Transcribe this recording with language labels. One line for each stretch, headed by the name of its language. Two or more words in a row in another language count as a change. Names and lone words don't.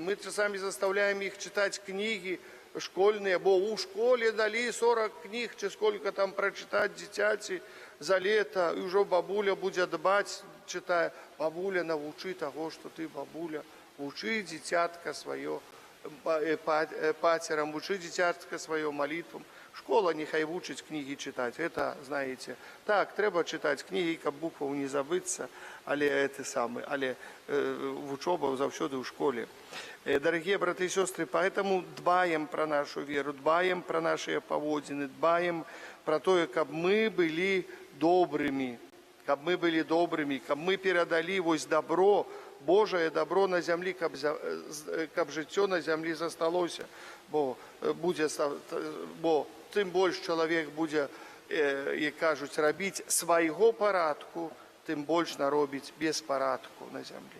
Belarusian: Мы часамі заставляем іх чытаць кнігі школьныя, бо ў школе далі 40 кніг, ці сколько там прачытаць дзіцяці за лета, і ўжо бабуля будзе дбаць, чытае. Бабуля, навучы таго, што ты, бабуля, Вучы дзіцятка сваё пацерам, вучы дзіцятка сваё молитвам. Школа нехай вучыць кнігі чытаць.
Russian: Это, знаете, так,
Belarusian: трэба чытаць кнігі, каб букваў не забыцца, але вучоба заўсёды ў школе.
Russian: Дорогие браты и сестры, поэтому дбаем про нашу веру, дбаем про наши поводины, дбаем про то, каб мы были добрыми,
Belarusian: каб мы перадалі вось добро, Божае добро на зямлі, каб жыццё на зямлі засталося, бо тым больш чалавек будзе, як кажуць, рабіць свайго парадку, тым больш наробіць беспарадку на зямлі.